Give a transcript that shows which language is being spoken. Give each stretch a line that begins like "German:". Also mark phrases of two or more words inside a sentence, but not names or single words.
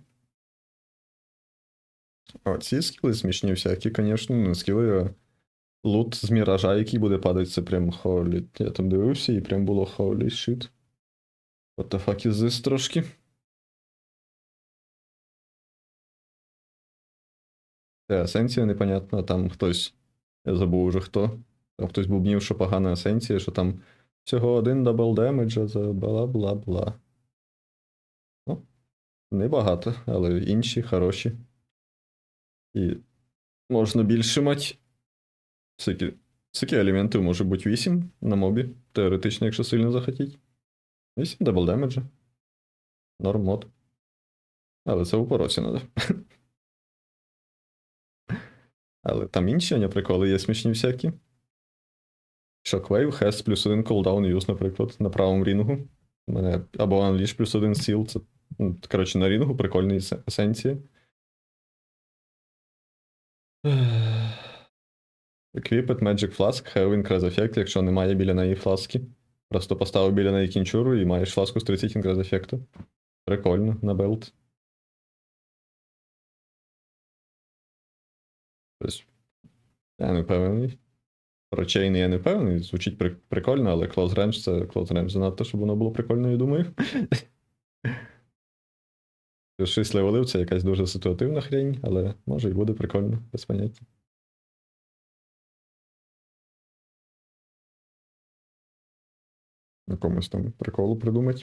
Ukrainian: О, ці скіли смішні всякі, звісно. Ну,
English: skills loot
Ukrainian: з міража, який буде падати, це прям holy. Я там дивився і прям було
English: holy shit. What the fuck is this
Ukrainian: трошки? Це есенція непонятна, там хтось, я забув уже хто. Там хтось бубнів, що погана есенція, що там всього один
English: double damage
Ukrainian: за бла-бла-бла. Ну, небагато, але інші хороші. І можна більше мати. Всякі елементів може бути 8 на мобі, теоретично, якщо сильно захотіть. 8
English: double damage.
Ukrainian: Норм мод. Але це у поросі треба. Але там інші приколи є смішні всякі.
English: Shockwave has плюс 1 cooldown use,
Ukrainian: наприклад, на правому рінгу. У мене або Unleash плюс 1 стіл. Це, коротше, на рінгу прикольні есенції.
English: Equipped Magic Flask, have increase effect,
Ukrainian: якщо немає біля неї фласки. Просто поставив біля неї кінчуру і маєш фласку з 30 increase ефекту. Прикольно, на белт. Тобто, я не впевнений. Про чейн я не впевнений, звучить прикольно, але
English: close range
Ukrainian: це
English: close range
Ukrainian: занадто, щоб воно було прикольно, я думаю. 6 левелів це якась дуже ситуативна хрень, але може і буде прикольно, без поняття. Якомусь там приколу придумати.